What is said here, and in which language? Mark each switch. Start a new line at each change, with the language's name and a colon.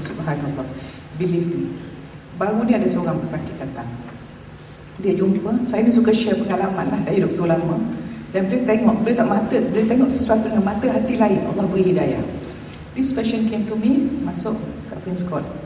English: Subhanallah, believe me.
Malay: Baru ni ada seorang pesakit datang, dia jumpa, saya ni suka share pengalaman lah dari doktor lama. Dan dia tengok, dia tak mata, dia tengok sesuatu dengan mata hati lain. Allah beri hidayah.
English: This patient came to me,
Malay: masuk kat
English: Prince Court.